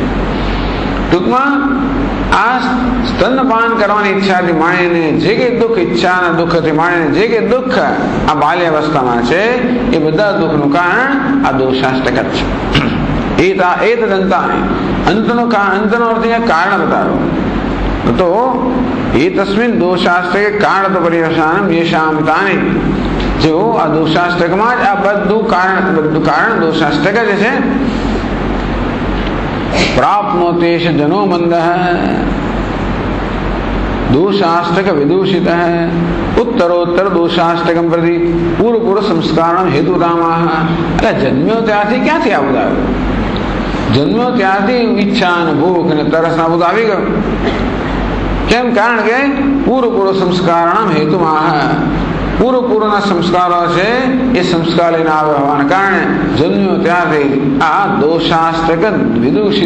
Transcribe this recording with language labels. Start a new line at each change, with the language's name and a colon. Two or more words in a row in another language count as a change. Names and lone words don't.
Gujarati: ટૂંકમાં આ સ્તનપાન કરવાની ઈચ્છાથી માણીને જે કંઈ દુઃખ, ઈચ્છાના દુઃખથી માણીને જે કંઈ દુઃખ આ બાલ્યાવસ્થામાં છે એ બધા દુઃખનું કારણ આ દોષાષ્ટક જ છે. અંતનો અર્થ કારણ બતાવ્યો તો એ
Sanskrit: તસ્મિન દોષાષ્ટકે કારણ તો પર્યવસાન યેષામ તાની.
Gujarati: જો આ દોષાષ્ટકમાં જ આ બધું કારણ દોષાષ્ટક જ છે.
Sanskrit: प्राप्नोतेश जनो मंद दोषाष्टक विदूषित उत्तरोत्तर दोषाष्टकम प्रति पूर्व पूर्व संस्कार हेतुतामा.
Gujarati: એટલે જન્મ્યો ત્યારથી ક્યાંથી આ બધું આવ્યું? જન્મ્યો ત્યારથી ઈચ્છા અને ભૂખ અને તરસ ના બધું આવી ગયું. કેમ? કારણ કે
Sanskrit: પૂર્વ પૂર્વ સંસ્કારણામ
Gujarati: હેતુમાં પૂર્વના સંસ્કારો છે એ સંસ્કાર લઈને આવ્યા હોવાના કારણે જન્મ્યો ત્યારથી આ
Sanskrit: દોષાષ્ટક વિદૂષિત.